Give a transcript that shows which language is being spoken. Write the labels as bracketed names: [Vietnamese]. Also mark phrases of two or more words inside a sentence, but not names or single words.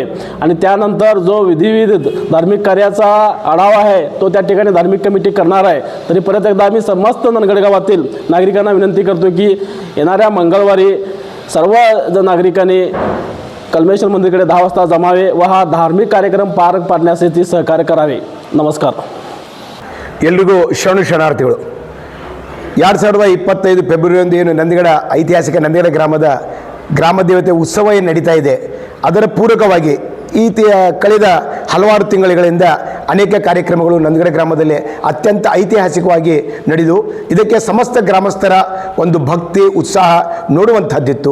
[Marathi] आणि त्यानंतर जो विधिविध धार्मिक कार्याचा आढावा आहे तो त्या ठिकाणी धार्मिक कमिटी करणार आहे. तरी परत एकदा आम्ही समस्त नंदगड गावातील नागरिकांना विनंती करतो की येणाऱ्या मंगळवारी सर्व नागरिकांनी कल्मेश्वर मंदिराकडे 10 वाजता जमावे व हा धार्मिक कार्यक्रम पार पाडण्यासाठी सहकार्य करावे. नमस्कार. [Kannada] ಎಲ್ರಿಗೂ ಶರಣಾರ್ಥಿಗಳು. 2025 ಫೆಬ್ರವರಿಯಂದು ಏನು ನಂದಿಗಡ ಐತಿಹಾಸಿಕ ನಂದಿಗಡ ಗ್ರಾಮದ ಗ್ರಾಮ ದೇವತೆ ಉತ್ಸವ ಏನು ನಡೀತಾ ಇದೆ ಅದರ ಪೂರಕವಾಗಿ ಕಳೆದ ಹಲವಾರು ತಿಂಗಳುಗಳಿಂದ ಅನೇಕ ಕಾರ್ಯಕ್ರಮಗಳು ನಂದಿಗಡ ಗ್ರಾಮದಲ್ಲಿ ಅತ್ಯಂತ ಐತಿಹಾಸಿಕವಾಗಿ ನಡೆದು ಇದಕ್ಕೆ ಸಮಸ್ತ ಗ್ರಾಮಸ್ಥರ ಒಂದು ಭಕ್ತಿ ಉತ್ಸಾಹ ನೋಡುವಂಥದ್ದಿತ್ತು.